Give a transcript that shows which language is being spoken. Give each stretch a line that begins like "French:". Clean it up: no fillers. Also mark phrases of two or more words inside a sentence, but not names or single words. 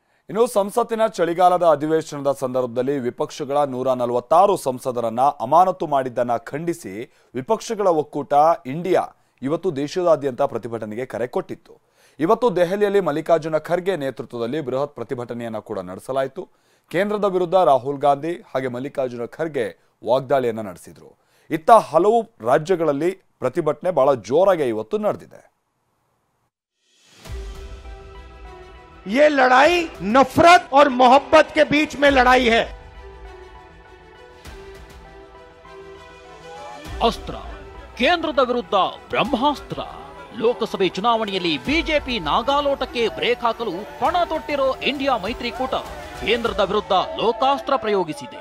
Kannada: ಇನ್ನು ಸಂಸತ್ತಿನ ಚಳಿಗಾಲದ ಅಧಿವೇಶನದ ಸಂದರ್ಭದಲ್ಲಿ ವಿಪಕ್ಷಗಳ 146 ಸಂಸದರನ್ನ ಅಮಾನತು ಮಾಡಿದ್ದನ್ನ ಖಂಡಿಸಿ ವಿಪಕ್ಷಗಳ ಒಕ್ಕೂಟ ಇಂಡಿಯಾ ಇವತ್ತು ದೇಶದಾದ್ಯಂತ ಪ್ರತಿಭಟನೆಗೆ ಕರೆ ಕೊಟ್ಟಿತ್ತು. ಇವತ್ತು ದೆಹಲಿಯಲ್ಲಿ ಮಲ್ಲಿಕಾರ್ಜುನ ಖರ್ಗೆ ನೇತೃತ್ವದಲ್ಲಿ ಬೃಹತ್ ಪ್ರತಿಭಟನೆಯನ್ನ ಕೂಡ ನಡೆಸಲಾಯಿತು. ಕೇಂದ್ರದ ವಿರುದ್ಧ ರಾಹುಲ್ ಗಾಂಧಿ ಹಾಗೆ ಮಲ್ಲಿಕಾರ್ಜುನ ಖರ್ಗೆ ವಾಗ್ದಾಳಿಯನ್ನ ನಡೆಸಿದ್ರು. ಇತ್ತ ಹಲವು ರಾಜ್ಯಗಳಲ್ಲಿ ಪ್ರತಿಭಟನೆ ಬಹಳ ಜೋರಾಗಿ ಇವತ್ತು ನಡೆದಿದೆ.
Hindi: ये लड़ाई नफरत और मोहब्बत के बीच में लड़ाई है।
Kannada: ಅಸ್ತ್ರ ಕೇಂದ್ರದ ವಿರುದ್ಧ ಬ್ರಹ್ಮಾಸ್ತ್ರ. ಲೋಕಸಭೆ ಚುನಾವಣೆಯಲ್ಲಿ ಬಿಜೆಪಿ ನಾಗಾಲೋಟಕ್ಕೆ ಬ್ರೇಕ್ ಹಾಕಲು ಪಣ ತೊಟ್ಟಿರೋ ಇಂಡಿಯಾ ಮೈತ್ರಿಕೂಟ ಕೇಂದ್ರದ ವಿರುದ್ಧ ಲೋಕಾಸ್ತ್ರ ಪ್ರಯೋಗಿಸಿದೆ.